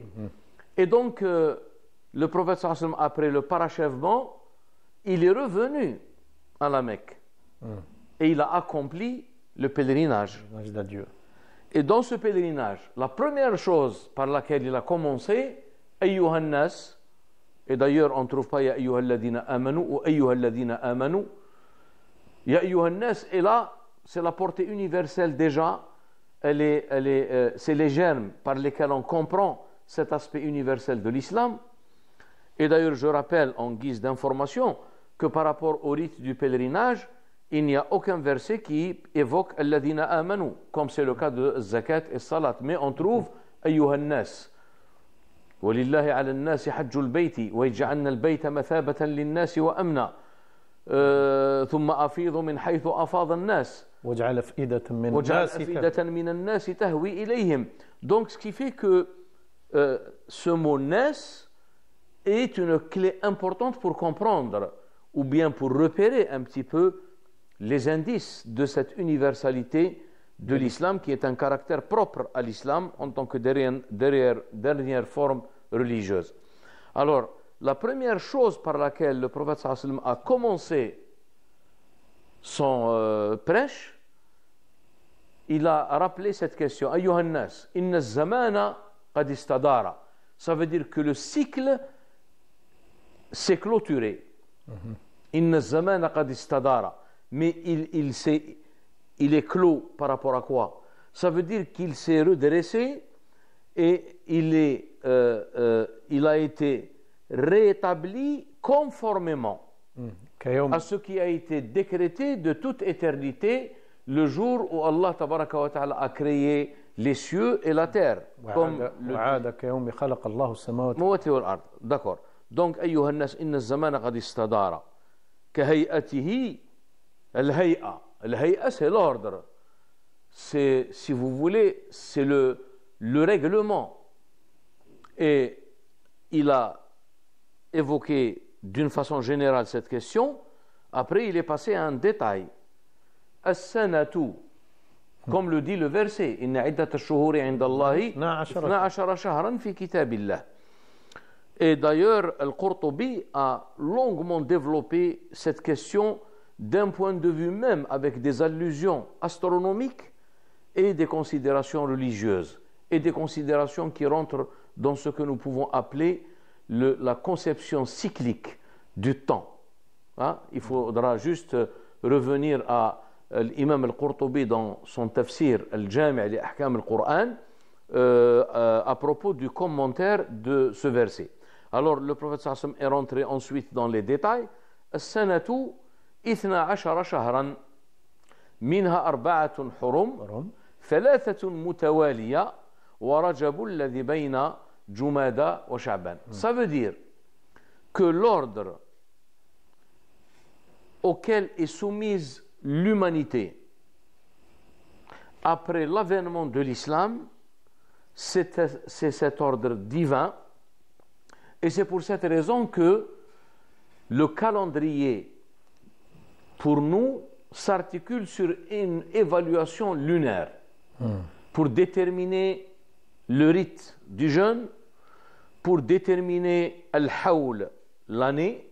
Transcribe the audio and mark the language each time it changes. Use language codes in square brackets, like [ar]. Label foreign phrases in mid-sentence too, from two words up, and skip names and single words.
[fr] Et donc le prophète [ar] صلى الله عليه وسلم, [fr] après le parachèvement, il est revenu à la Mecque et il a accompli le pèlerinage. Et dans ce pèlerinage, la première chose par laquelle il a commencé, [ar] أيها الناس, [fr] et d'ailleurs on ne trouve pas [ar] يا أيها الذين آمنوا [fr] ou [ar] أيها الذين آمنوا, يا أيها الناس, [fr] et là c'est la portée universelle déjà, c'est les germes par lesquels on comprend cet aspect universel de l'islam. Et d'ailleurs je rappelle en guise d'information que par rapport au rite du pèlerinage, il n'y a aucun verset qui évoque [ar] الذين آمنوا, [fr] comme c'est le cas de zakat et salat, mais on trouve [ar] أيها الناس. ولله على الناس حج البيت ويجعلنا البيت مثابة للناس وأمنا ثم أفيض من حيث أفاض الناس وجعل أفئدة من الناس تهوي إليهم. [fr] Donc ce qui fait que ce mot nas est une clé importante pour comprendre ou bien pour repérer un petit peu les indices de cette universalité de l'islam qui est un caractère propre à l'islam en tant que dernière forme religieuse. Alors, la première chose par laquelle le prophète [ar] صلى الله عليه وسلم [fr] a commencé son prêche, il a rappelé cette question. [ar] أيها الناس إن الزمان قد استدار. [fr] Ça veut dire que le cycle s'est clôturé. [ar] إن الزمان قد استدار. [fr] Mais il est clos par rapport à quoi? Ça veut dire qu'il s'est redressé et il a été rétabli conformément à ce qui a été décrété de toute éternité le jour où [ar] الله تبارك وتعالى [fr] a créé les cieux et la terre. D'accord. Donc, [ar] أيها الناس إن الزمان قد استدار كهيئته الهيئة. الهيئة, [fr] c'est l'ordre. C'est, si vous voulez, c'est le règlement. Et il a évoqué d'une façon générale cette question. Après, il est passé à un détail. As-sanatu, comme le dit le verset, [ar] إن عدة الشهور عند الله 12 شهرا في كتاب الله. [fr] Et d'ailleurs, Al-Qurtubi a longuement développé cette question d'un point de vue même avec des allusions astronomiques et des considérations religieuses. et des considérations qui rentrent dans ce que nous pouvons appeler la conception cyclique du temps. Hein? Il faudra juste revenir à l'imam al-Qurtubi dans son tafsir al-Jami' li Ahkam al-Qur'an à propos du commentaire de ce verset. Alors le prophète [ar] صلى الله عليه وسلم [fr] est rentré ensuite dans les détails. [ar] السنة 12 شهرا منها 4 حرم 3 متوالية ورجب الذي بين جمادى وشعبان. [fr] Ça veut dire que l'ordre auquel est soumise l'humanité après l'avènement de l'islam, c'est cet ordre divin, et c'est pour cette raison que le calendrier pour nous s'articule sur une évaluation lunaire pour déterminer le rite du jeûne, pour déterminer al-hawl, l'année.